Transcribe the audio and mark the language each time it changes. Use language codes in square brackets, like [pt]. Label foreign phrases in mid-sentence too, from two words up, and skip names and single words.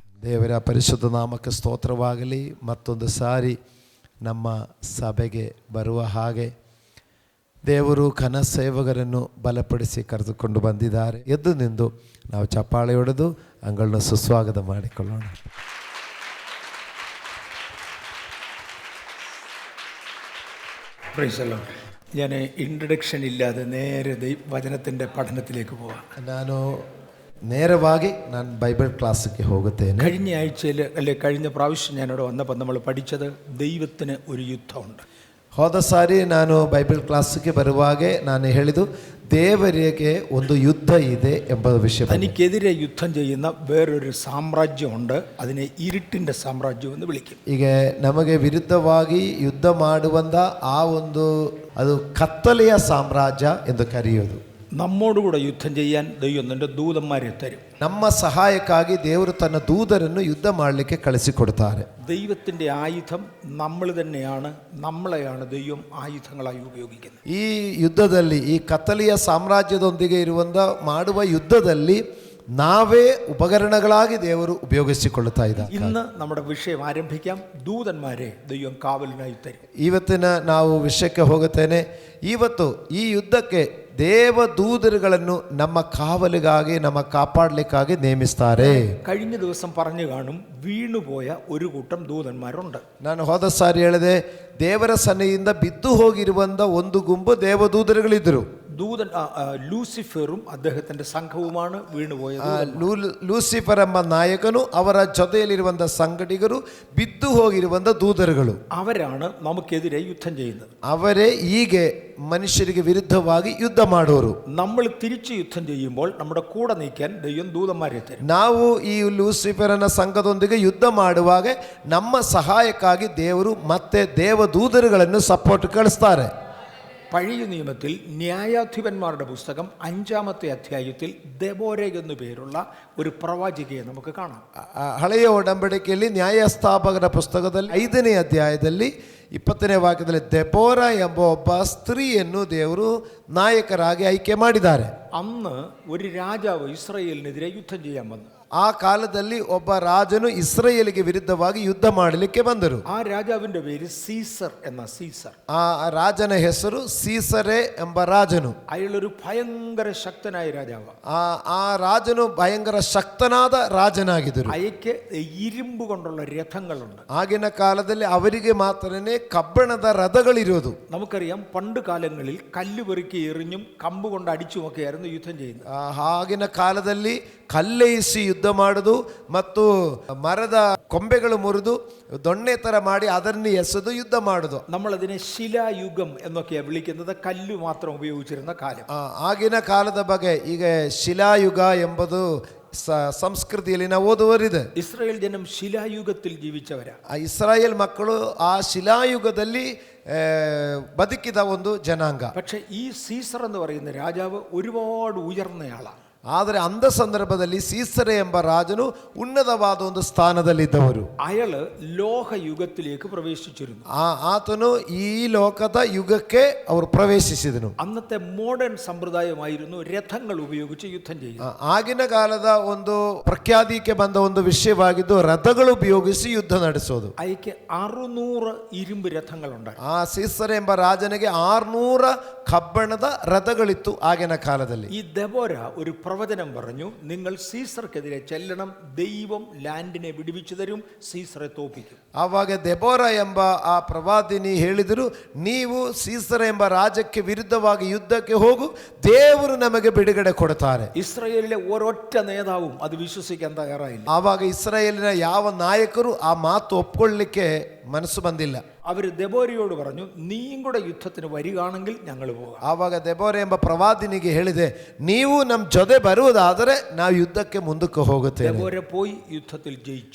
[kn] ದೇವರ ಪರಿಶುದ್ಧ ನಾಮಕ್ಕೆ ಸ್ತೋತ್ರವಾಗಲಿ. ಮತ್ತೊಂದು ಸಾರಿ ನಮ್ಮ ಸಭೆಗೆ ಬರುವ ಹಾಗೆ ದೇವರು ಕನಸೇವಕರನ್ನು ಬಲಪಡಿಸಿ ಕರೆದುಕೊಂಡು ಬಂದಿದ್ದಾರೆ. ಎದ್ದು ನಿಂದು ನಾವು ಚಪ್ಪಾಳೆ ಹೊಡೆದು ಅಂಗಳನ್ನ ಸುಸ್ವಾಗತ ಮಾಡಿಕೊಳ್ಳೋಣ. [ml] ഞാൻ ഇൻട്രഡക്ഷൻ ഇല്ലാതെ നേരെ വചനത്തിൻ്റെ പഠനത്തിലേക്ക് പോവാം. [kn] ನಾನು ಬೈಬಲ್ ಕ್ಲಾಸಿಗೆ ಹೋಗುತ್ತೇನೆ. [ml] കഴിഞ്ഞ ആഴ്ചയിൽ കഴിഞ്ഞ പ്രാവശ്യം ഞാനിവിടെ വന്നപ്പോൾ നമ്മൾ പഠിച്ചത് ദൈവത്തിന് ഒരു യുദ്ധമുണ്ട്. [kn] ಹೋದ ಸಾರಿ ನಾನು ಬೈಬಲ್ ಕ್ಲಾಸಿಗೆ ಬರುವಾಗೆ ನಾನು ಹೇಳಿದ್ದು ದೇವರಿಗೆ ಒಂದು ಯುದ್ಧ ಇದೆ ಎಂಬ ವಿಷಯ. [ml] തനിക്കെതിരെ യുദ്ധം ചെയ്യുന്ന വേറൊരു സാമ്രാജ്യമുണ്ട്. അതിനെ ഇരുട്ടിൻ്റെ സാമ്രാജ്യം എന്ന് വിളിക്കും. [kn] ಈಗ ನಮಗೆ ವಿರುದ್ಧವಾಗಿ ಯುದ್ಧ ಮಾಡುವಂತ ಆ ಒಂದು ಅದು ಕತ್ತಲೆಯ ಸಾಮ್ರಾಜ್ಯ ಎಂದು ಕರೆಯೋದು. [ml] നമ്മോടുകൂടെ യുദ്ധം ചെയ്യാൻ ദൈവം തൻ്റെ ദൂതന്മാരെ തരും. [kn] ನಮ್ಮ ಸಹಾಯಕ್ಕಾಗಿ ದೇವರು ತನ್ನ ದೂതರನ್ನು ಯುದ್ಧ ಮಾಡಲಿಕ್ಕೆ ಕಳಿಸಿಕೊಡ್ತಾರೆ. [ml] ദൈവത്തിൻ്റെ ആയുധം നമ്മൾ തന്നെയാണ്. നമ്മളെയാണ് ദൈവം ಆಯುಧಗಳಾಗಿ ഉപയോഗിക്കുന്നത്. [kn] ಈ ಯುದ್ಧದಲ್ಲಿ, ಈ ಕತ್ತಲೆಯ ಸಾಮ್ರಾಜ್ಯದೊಂದಿಗೆ ಇರುವಂತ ಮಾಡುವ ಯುದ್ಧದಲ್ಲಿ ನಾವೇ ಉಪಕರಣಗಳಾಗಿ ದೇವರು ಉಪಯೋಗಿಸಿಕೊಳ್ಳುತ್ತಾ ಇದ್ದಾರೆ. [ml] ഇന്ന് നമ്മുടെ വിഷയം ആരംഭിക്കാം. ദൂതന്മാരെ ദൈവം കാവലിനായി തരും. [kn] ಇವತ್ತಿನ ನಾವು ವಿಷಯಕ್ಕೆ ಹೋಗುತ್ತೇನೆ. ಇವತ್ತು ಈ ಯುದ್ಧಕ್ಕೆ ದೇವದೂತರುಗಳನ್ನು ನಮ್ಮ ಕಾವಲಿಗಾಗಿ, ನಮ್ಮ ಕಾಪಾಡಲಿಕ್ಕಾಗಿ ನೇಮಿಸ್ತಾರೆ. [ml] കഴിഞ്ഞ ദിവസം പറഞ്ഞു കാണും, വീണുപോയ ഒരു കൂട്ടം ദൂതന്മാരുണ്ട്. [kn] ನಾನು ಹೋದ ಸಾರಿ ಹೇಳಿದೆ, ದೇವರ ಸನ್ನಿಧಿಯಿಂದ ಬಿದ್ದು ಹೋಗಿರುವಂಥ ಒಂದು ಗುಂಪು ದೇವದೂತರುಗಳಿದ್ದರು. [ml] ദൂതൻ ലൂസിഫറും അദ്ദേഹത്തിന്റെ സംഘവുമാണ് വീണുപോയത്. [kn] ಲೂಸಿಫರ್ ಎಂಬ ನಾಯಕನು, ಅವರ ಜೊತೆಯಲ್ಲಿರುವಂಥ ಸಂಗಡಿಗರು, ಬಿದ್ದು ಹೋಗಿರುವಂಥ ದೂತರುಗಳು. [ml] അവരാണ് നമുക്കെതിരെ യുദ്ധം ചെയ്യുന്നത്. [kn] ಅವರೇ ಹೀಗೆ ಮನುಷ್ಯರಿಗೆ ವಿರುದ್ಧವಾಗಿ ಯುದ್ಧ ಮಾಡೋರು. [ml] നമ്മൾ തിരിച്ചു യുദ്ധം ചെയ്യുമ്പോൾ നമ്മുടെ കൂടെ നിൽക്കാൻ ദൈവം ദൂതന്മാരെ തരും. [kn] ನಾವು ಈ ಲೂಸಿಫರನ ಸಂಘದೊಂದಿಗೆ ಯುದ್ಧ ಮಾಡುವಾಗ ನಮ್ಮ ಸಹಾಯಕ್ಕಾಗಿ ದೇವರು ಮತ್ತೆ ದೇವದೂತರುಗಳನ್ನು ಸಪೋರ್ಟ್ ಕಳಿಸ್ತಾರೆ. [ml] പഴയ നിയമത്തിൽ ന്യായാധിപന്മാരുടെ പുസ്തകം 5-ാമത്തെ അധ്യായത്തിൽ ദെബോര എന്നു പേരുള്ള ഒരു പ്രവാചികയെ നമുക്ക് കാണാം. [kn] ಹಳೆಯ ಒಡಂಬಡಿಕೆಯಲ್ಲಿ ನ್ಯಾಯಸ್ಥಾಪಕರ ಪುಸ್ತಕದಲ್ಲಿ 5ನೇ ಅಧ್ಯಾಯದಲ್ಲಿ 20ನೇ ವಾಕ್ಯದಲ್ಲಿ ದೆಬೋರ ಎಂಬ ಒಬ್ಬ ಸ್ತ್ರೀಯನ್ನು ದೇವರು ನಾಯಕರಾಗಿ ಆಯ್ಕೆ ಮಾಡಿದ್ದಾರೆ. [ml] അന്ന് ഒരു രാജാവ് ഇസ്രായേലിനെതിരെ യുദ്ധം ചെയ്യാൻ വന്നു. [kn] ಆ ಕಾಲದಲ್ಲಿ ಒಬ್ಬ ರಾಜನು ಇಸ್ರಾಯೇಲಿಗೆ ವಿರುದ್ಧವಾಗಿ ಯುದ್ಧ ಮಾಡಲಿಕ್ಕೆ ಬಂದರು. [ml] ആ രാജാവിന്റെ പേര് സീസർ എന്ന സീസർ. [kn] ಆ ರಾಜನ ಹೆಸರು ಸೀಸರೇ ಎಂಬ ರಾಜನು. [ml] അയാളൊരു ഭയങ്കര ശക്തനായ രാജാവ്. [kn] ಆ ರಾಜನು ಭಯಂಕರ ಶಕ್ತನಾದ ರಾಜನಾಗಿದ್ದರು. [ml] അയക്ക് ഇരുമ്പ് കൊണ്ടുള്ള രഥങ്ങളുണ്ട്. [kn] ಆಗಿನ ಕಾಲದಲ್ಲಿ ಅವರಿಗೆ ಮಾತ್ರನೇ ಕಬ್ಬಿಣದ ರಥಗಳಿರೋದು. [ml] നമുക്കറിയാം, പണ്ട് കാലങ്ങളിൽ കല്ല് പെറുക്കി എറിഞ്ഞും കമ്പ് കൊണ്ട് അടിച്ചുമൊക്കെയായിരുന്നു യുദ്ധം ചെയ്യുന്നത്. [kn] ಆಗಿನ ಕಾಲದಲ್ಲಿ ಕಲ್ಲೇಯಿಸಿ ಯುದ್ಧ ಮಾಡುದು ಮತ್ತು ಮರದ ಕೊಂಬೆಗಳು ಮುರಿದು ದೊಣ್ಣೆ ತರ ಮಾಡಿ ಅದನ್ನು ಎಸೆದು ಯುದ್ಧ ಮಾಡುದು. [ml] നമ്മളതിനെ ശിലായുഗം എന്നൊക്കെയാണ് വിളിക്കുന്നത്. കല്ല് മാത്രം ഉപയോഗിച്ചിരുന്ന കാലം. [kn] ಆಗಿನ ಕಾಲದ ಬಗ್ಗೆ ಈಗ ಶಿಲಾಯುಗ ಎಂಬುದು ಸಂಸ್ಕೃತಿಯಲ್ಲಿ ನಾವು ಓದುವರಿದೆ. [ml] ഇസ്രായേൽ ജനം ശിലായുഗത്തിൽ ജീവിച്ചവരാ. [kn] ಇಸ್ರಾಯೇಲ್ ಮಕ್ಕಳು ಆ ಶಿಲಾಯುಗದಲ್ಲಿ ಬದುಕಿದ ಒಂದು ಜನಾಂಗ. [ml] പക്ഷെ ഈ സീസർ എന്ന് പറയുന്ന രാജാവ് ഒരുപാട് ഉയർന്നയാളാണ്. [kn] ಆದರೆ ಅಂದ ಸಂದರ್ಭದಲ್ಲಿ ಸೀಸರೆ ಎಂಬ ರಾಜನು ಉನ್ನತವಾದ ಒಂದು ಸ್ಥಾನದಲ್ಲಿದ್ದವರು. [ml] അയാള് ലോഹയുഗത്തിലേക്ക് പ്രവേശിച്ചിരുന്നു. [kn] ಆತನು ಈ ಲೋಕದ ಯುಗಕ್ಕೆ ಅವರು ಪ್ರವೇಶಿಸಿದನು. [ml] അന്നത്തെ മോഡേൺ സമ്പ്രദായമായിരുന്നു രഥങ്ങൾ ഉപയോഗിച്ച് യുദ്ധം ചെയ്യുന്നത്. [kn] ಆಗಿನ ಕಾಲದ ಒಂದು ಪ್ರಖ್ಯಾತಿಗೆ ಬಂದ ಒಂದು ವಿಷಯವಾಗಿದ್ದು ರಥಗಳು ಉಪಯೋಗಿಸಿ ಯುದ್ಧ ನಡೆಸೋದು. [ml] അയക്ക് 600 ഇരുമ്പ് രഥങ്ങളുണ്ട്. [kn] ಆ ಸೀಸರೆ ಎಂಬ ರಾಜನಿಗೆ 600 ಕಬ್ಬಿಣದ ರಥಗಳಿತ್ತು ಆಗಿನ ಕಾಲದಲ್ಲಿ. [ml] ഈ ദെബോര ഒരു പ്രവചനം പറഞ്ഞു, നിങ്ങൾ സീസർക്കെതിരെ ചെല്ലണം, ദൈവം ലാൻഡിനെ വിടുവിച്ചു തരും, സീസറെ തോപ്പിക്കും. [kn] ಆವಾಗ ದೆಬೋರ ಎಂಬ ಆ ಪ್ರವಾದಿನಿ ಹೇಳಿದರು, ನೀವು ಸೀಸರ ಎಂಬ ರಾಜ್ಯಕ್ಕೆ ವಿರುದ್ಧವಾಗಿ ಯುದ್ಧಕ್ಕೆ ಹೋಗು, ದೇವರು ನಮಗೆ ಬಿಡುಗಡೆ ಕೊಡ್ತಾರೆ. [ml] ഇസ്രായേലിലെ ഒരൊറ്റ നേതാവും അത് വിശ്വസിക്കാൻ തയ്യാറായില്ല. [kn] ಆವಾಗ ಇಸ್ರಾಯೇಲಿನ ಯಾವ ನಾಯಕರು ಆ ಮಾತು ಒಪ್ಕೊಳ್ಳಿಕ್ಕೆ ಮನಸ್ಸು ಬಂದಿಲ್ಲ. [ml] അവർ ദെബോരയോട് പറഞ്ഞു, നീയും കൂടെ യുദ്ധത്തിന് വരികയാണെങ്കിൽ ഞങ്ങൾ പോകാം. [kn] ಆವಾಗ ದೆಬೋರೆ ಎಂಬ ಪ್ರವಾದಿನಿಗೆ ಹೇಳಿದೆ, ನೀವು ನಮ್ಮ ಜೊತೆ ಬರುವುದಾದರೆ ನಾವು ಯುದ್ಧಕ್ಕೆ ಮುಂದಕ್ಕೆ ಹೋಗುತ್ತೇವೆ. [ml] ദെബോര പോയി യുദ്ധത്തിൽ ജയിച്ചു.